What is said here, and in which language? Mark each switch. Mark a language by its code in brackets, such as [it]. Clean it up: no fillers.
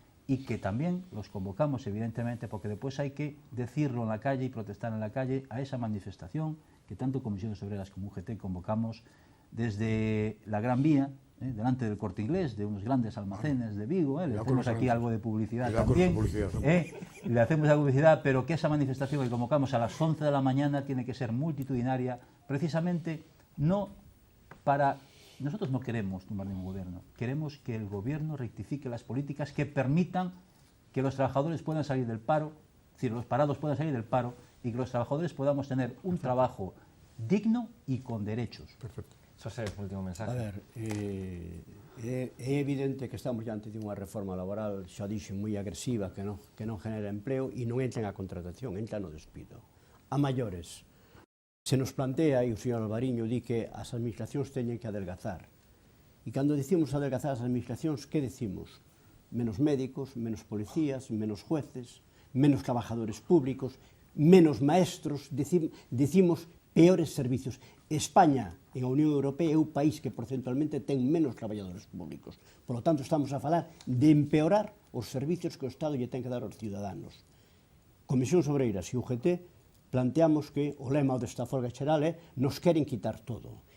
[es] y que también los convocamos evidentemente porque después hay que decirlo en la calle y protestar en la calle a esa manifestación que tanto Comisiones Obreras como UGT convocamos desde la Gran Vía, delante del Corte Inglés, de unos grandes almacenes de Vigo, le hacemos aquí algo de publicidad también, le hacemos la publicidad, pero que esa manifestación que convocamos a las 11 de la mañana tiene que ser multitudinaria, precisamente no para... Nosotros no queremos tumbar ningún gobierno, queremos que el gobierno rectifique las políticas que permitan que los trabajadores puedan salir del paro, es decir, los parados puedan salir del paro y que los trabajadores podamos tener un trabajo digno y con derechos. Perfecto. José, último mensaje. [gl] A ver, é evidente que estamos diante de unha reforma laboral, xa dixen, moi agresiva, que non [es] genera empleo [gl] e non entra na contratación, entra no despido. A maiores, se nos plantea, e o señor Alvariño di que as administracións teñen que adelgazar. E cando decimos adelgazar as administracións, que decimos? [es] Menos médicos, menos policías, menos jueces, menos trabajadores públicos, menos maestros, decimos peores servicios. [gl] España, en a Unión Europea, é o país que porcentualmente ten menos traballadores públicos. [es] Por lo tanto, [gl] estamos a falar de empeorar os servicios que o Estado lle ten que dar aos ciudadanos. Comisións Obreiras e UGT planteamos que o lema desta folga xeral é nos queren quitar todo.